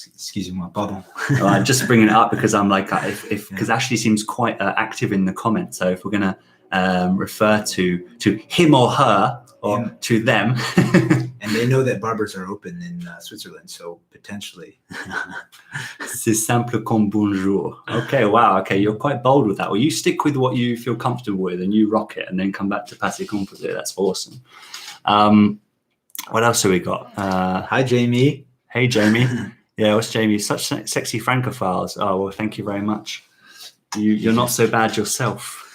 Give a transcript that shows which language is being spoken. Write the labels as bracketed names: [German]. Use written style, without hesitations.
[French] Excuse-moi, pardon. [English] I'm just bringing it up because I'm like, because Ashley seems quite active in the comments. So if we're going to refer to him or her, or to them. And they know that barbers are open in Switzerland, so potentially. [French] C'est simple comme bonjour. [English] Okay, wow. Okay, you're quite bold with that. Well, you stick with what you feel comfortable with and you rock it and then come back to Passé Composé. That's awesome. What else have we got? Hi, Jamie. Hey, Jamie. Yeah, what's Jamie? Such sexy francophiles. Oh, well, thank you very much. You're not so bad yourself.